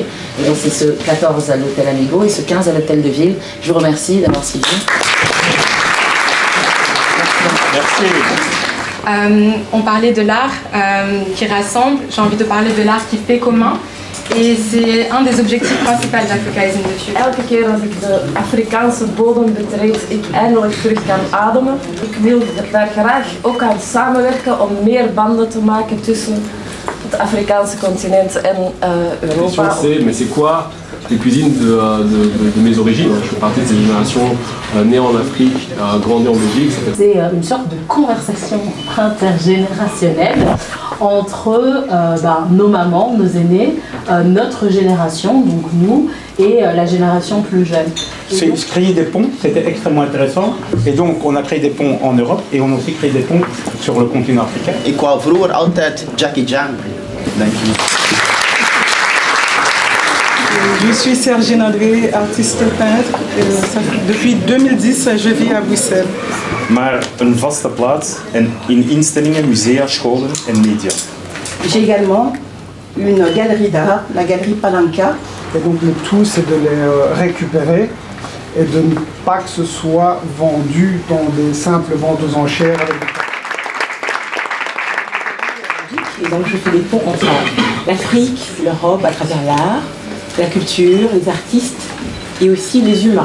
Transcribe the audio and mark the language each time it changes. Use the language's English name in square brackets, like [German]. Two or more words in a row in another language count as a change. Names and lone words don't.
[French] Et donc c'est ce 14 à l'hôtel Amigo et ce 15 à l'hôtel de ville. Je vous remercie d'avoir suivi. Merci. On parlait de l'art qui rassemble, j'ai envie de parler de l'art qui fait commun. Et c'est un des objectifs principaux d'Africa is in the Future. [Dutch] Elke keer als ik de Afrikaanse bodem betreed, ik eindelijk terug kan ademen. Ik wil daar graag ook aan samenwerken om meer banden te maken tussen het Afrikaanse continent en Europa. [French] Mais c'est quoi les cuisines de mes origines? Je fais partie de cette génération née en Afrique, grandie en Belgique. C'est une sorte de conversation intergénérationnelle entre nos mamans, nos aînés, notre génération, donc nous, et la génération plus jeune. Créer des ponts, c'était extrêmement intéressant. Et donc, on a créé des ponts en Europe et on a aussi créé des ponts sur le continent africain. [Dutch] Ik wou vroeger altijd Jackie Chan, denk ik. [French] Je suis Sergine André, artiste peintre. Depuis 2010, je vis à Bruxelles. [Dutch] Maar een vaste plaats in instellingen, musea, scholen en media. [French] J'ai également une galerie d'art, la galerie Palanca. Et donc le tout, c'est de les récupérer et de ne pas que ce soit vendu dans des simples ventes aux enchères. Et donc je fais des ponts entre l'Afrique, l'Europe à travers l'art, la culture, les artistes et aussi les humains.